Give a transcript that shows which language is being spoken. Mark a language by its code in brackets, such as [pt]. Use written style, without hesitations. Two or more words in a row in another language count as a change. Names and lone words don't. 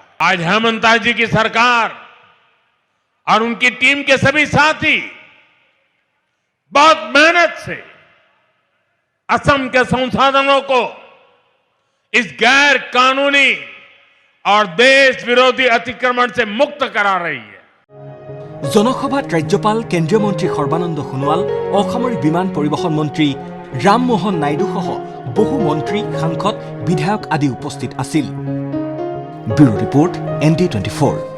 [hi] आज हेमंता जी की सरकार और उनकी टीम के सभी साथी बहुत मेहनत से असम के संसाधनों को इस गैर कानूनी और देश विरोधी अतिक्रमण से मुक्त करा रही है। [as] জনসভাত ৰাজ্যপাল কেন্দ্ৰীয় মন্ত্ৰী সৰ্বানন্দ সোণোৱাল, অসামৰিক বিমান পৰিবহণ মন্ত্ৰী ৰামমোহন নাইডুসহ বহু মন্ত্ৰী, সাংসদ, বিধায়ক আদি উপস্থিত আছিল। ব্যুৰো ৰিপৰ্ট, ND24।